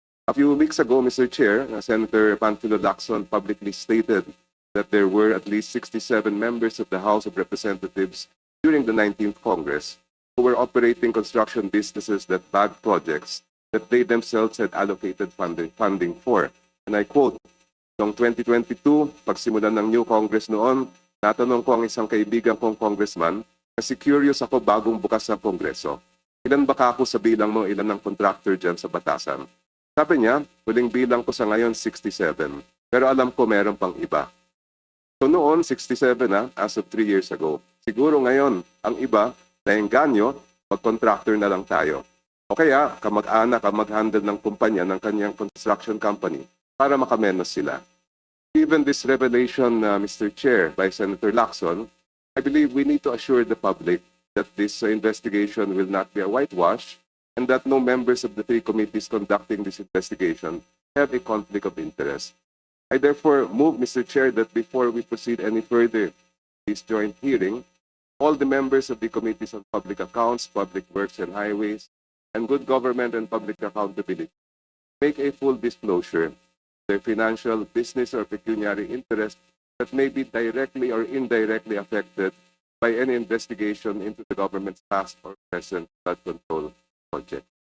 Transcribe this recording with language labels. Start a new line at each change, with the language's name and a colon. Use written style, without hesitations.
English: A few weeks ago, Mr. Chair, Senator Panfilo Lacson publicly stated that there were at least 67 members of the House of Representatives during the 19th Congress who were operating construction businesses that bagged projects that they themselves had allocated funding for. And I quote,
Filipino: noong 2022, pagsimulan ng new Congress noon, natanong ko ang isang kaibigan kong congressman kasi curious ako bagong bukas ng Kongreso. Ilan ba ako sa bilang mo, ilan ng contractor dyan sa batasan? Sabi niya, huling bilang ko sa ngayon 67. Pero alam ko meron pang iba.
English: So noon, 67 na, as of 3 years ago.
Filipino: Siguro ngayon, ang iba, naengganyo, mag-contractor na lang tayo. O kaya, kamag-anak ang mag-handle ng kumpanya ng kanyang construction company para makamenos sila.
English: Given this revelation, Mr. Chair, by Senator Lacson, I believe we need to assure the public that this investigation will not be a whitewash and that no members of the three committees conducting this investigation have a conflict of interest. I therefore move, Mr. Chair, that before we proceed any further with this joint hearing, all the members of the Committees on Public Accounts, Public Works and Highways, and Good Government and Public Accountability make a full disclosure of their financial, business, or pecuniary interest that may be directly or indirectly affected by any investigation into the government's past or present flood control project.